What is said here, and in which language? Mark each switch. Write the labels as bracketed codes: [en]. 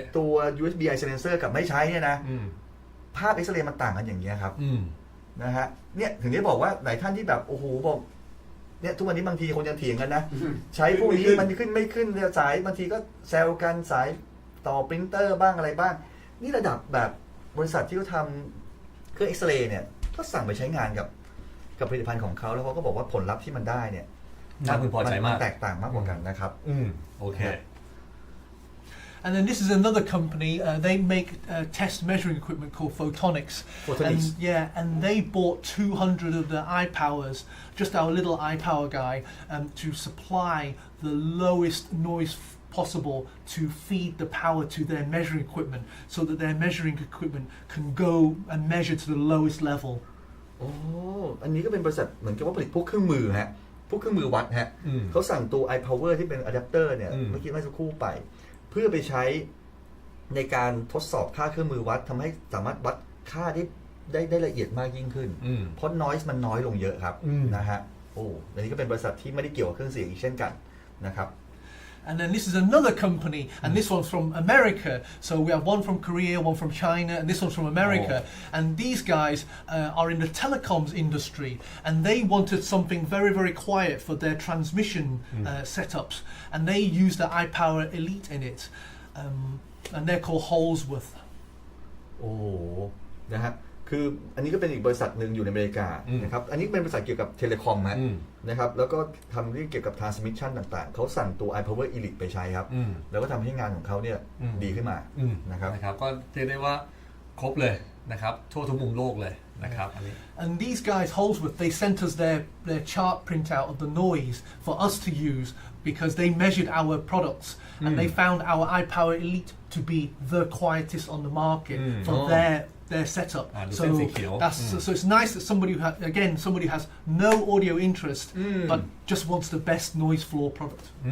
[th] ตัว USB eye silencer กับไม่ใช้เนี่ยนะภาพเอ็กซเรย์มันต่างกันอย่างเงี้ยครับนะฮะเนี่ยถึงได้บอกว่าหลายท่านที่แบบโอ้โหบอกเนี่ยทุกวันนี้บางทีคนยังเถียงกันนะใช้พวกนี้มันขึ้นไม่ขึ้นสายบางทีก็แซวกันสายต่อปรินเตอร์บ้างอะไรบ้างนี่ระดับแบบบริษัทที่เขาทำเครื่องเอ็กซเรย์เนี่ยก็สั่งไปใช้งานกับผลิตภัณฑ์ของเขาแล้วเขาก็บอกว่าผลลัพธ์ที่มันได้เนี่ย น่าพึงพอใจมาก แตกต่างมากกว่ากันนะครับ โอเค [en] And then this is another company. They make test measuring equipment called Photonics. Photonics. And they bought 200 of the iPowers, just our little iPower guy, to supply the lowest noise possible to feed the power to their measuring equipment, so that their measuring equipment can go and measure to the lowest level. [th] โอ้อันนี้ก็เป็นบริษัทเหมือนกับว่าผลิตพวกเครื่องมือฮะพวกเครื่องมือวัดฮะเขาสั่งตัว iPower ที่เป็นอะแดปเตอร์เนี่ยเมื่อกี้เมื่อสักครู่ไปเพื่อไปใช้ในการทดสอบค่าเครื่องมือวัดทำให้สามารถวัดค่าได้ละเอียดมากยิ่งขึ้นเพราะ noise มันน้อยลงเยอะครับนะฮะโอ้อันนี้ก็เป็นบริษัทที่ไม่ได้เกี่ยวกับเครื่องเสียงอีกเช่นกันนะครับ [en] And then this is another company, and this one's from America. So we have one from Korea, one from China, and this one's from America. And these guys are in the telecoms industry, and they wanted something very, very quiet for their transmission setups. And they use the iPower Elite in it, and they're called Holsworth. [th] โอ้นะฮะคืออันนี้ก็เป็นอีกบริษัทหนึ่งอยู่ในอเมริกานะครับอันนี้เป็นบริษัทเกี่ยวกับเทเลคอมนะครับแล้วก็ทำเรื่องเกี่ยวกับ transmission ต่างๆเขาสั่งตัว iPower Elite ไปใช้ครับแล้วก็ทำให้งานของเขาเนี่ยดีขึ้นมานะครับ ก็เรียกได้ว่าครบเลยนะครับทั่วทุกมุมโลกเลยนะครับ [en] And these guys Holsworth they sent us their chart printout of the noise for us to use because they measured our products and they found our iPower Elite to be the quietest on the market for their setup. So it's nice that somebody who has no audio interest but just wants the best noise floor product.